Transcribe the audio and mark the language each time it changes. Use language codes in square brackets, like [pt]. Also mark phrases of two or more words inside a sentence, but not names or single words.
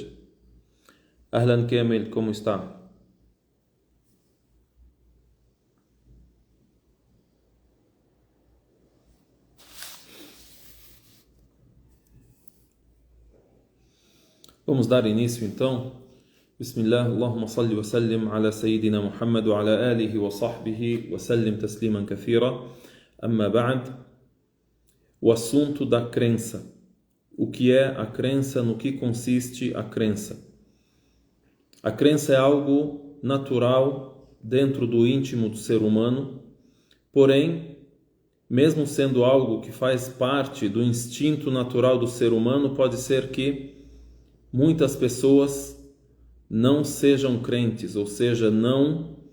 [pt] Ahlan Kamil, como está? Vamos dar início então. [ar] بسم الله، اللهم صل وسلم على سيدنا محمد وعلى آله وصحبه وسلم تسليما كثيرا. أما بعد. [pt] O assunto da crença. O que é a crença? No que consiste a crença? A crença é algo natural dentro do íntimo do ser humano, porém, mesmo sendo algo que faz parte do instinto natural do ser humano, pode ser que muitas pessoas não sejam crentes, ou seja, não